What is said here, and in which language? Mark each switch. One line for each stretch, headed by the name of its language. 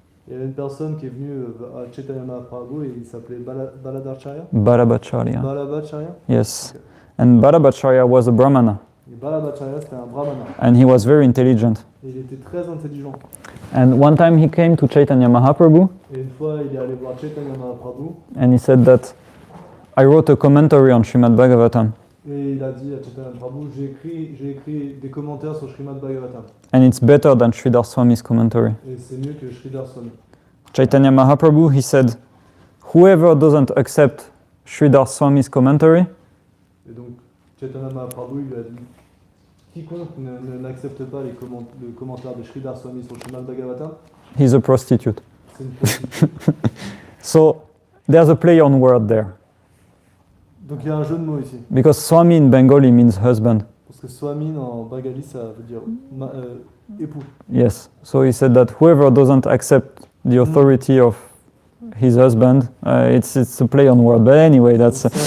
French: Il y avait une personne qui est venue à Chaitanya Mahaprabhu et il s'appelait Baladacharya. Balabhacharya. Balabhacharya.
English: Yes. And Balabhacharya was a Brahmana,
French: Et Balabhacharya, c'était un brahmana.
English: and he was very intelligent.
French: Et il était très intelligent.
English: And one time he came to Chaitanya Mahaprabhu,
French: Et une fois, il est allé voir Chaitanya Mahaprabhu
English: and he said that I wrote a commentary on Srimad Bhagavatam,
French: et il a dit à Chaitanya Mahaprabhu, j'ai écrit des commentaires sur Srimad Bhagavatam.
English: and it's better than Sridhar Swami's commentary.
French: Et c'est mieux que Sridhar Swami.
English: Chaitanya Mahaprabhu, he said, whoever doesn't accept Sridhar Swami's commentary,
French: Et donc, Chaitanya Mahaprabhu lui a dit, quiconque n'accepte pas le commentaire de Sridhar Swami sur Srimad Bhagavatam,
English: he's a prostitute.
French: c'est une prostituée.
English: So there's a play on word there,
French: Donc il y a un jeu de mots ici.
English: because Swami in Bengali means husband.
French: Parce que Swamin en Bengali, ça veut dire époux.
English: Yes. So he said that whoever doesn't accept the authority of his husband. It's a play on word, but anyway, that's.